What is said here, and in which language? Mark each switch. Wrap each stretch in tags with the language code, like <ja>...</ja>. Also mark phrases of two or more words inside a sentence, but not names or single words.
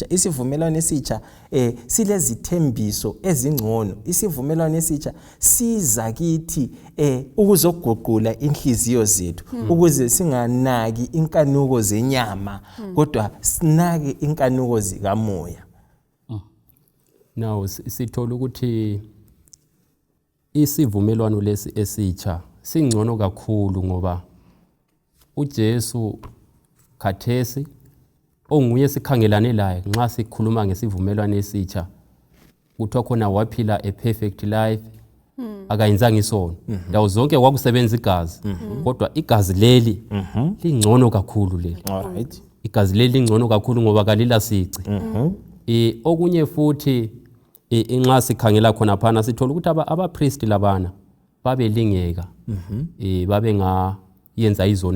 <nd>Isivumelwano esitsha silezithembiso ezingcono. Isivumelwano esitsha siza kithi ukuzoguqula inhliziyo zethu ukuze singanaki inkanuko zenyama kodwa sinake inkanuko zikamoya. Now sithola ukuthi isivumelwano lesi esitsha singcono kakhulu ngoba uJesu khathesi onguye sikhangelane laye nxa sikhuluma ngesivumelwano esitsha kuthiwa khona waphila</nd> <en>a perfect life</en> <nd>akayenzanga isono ndawo zonke kwakusebenza igazi kodwa igazi leli lingcono kakhulu leli. Igazi leli lingcono kakhulu ngoba kalila sici. Okunye futhi inxa sikhangela khona phana sithola ukuthi abapriest labana babelingeka babe yenza izono.</nd>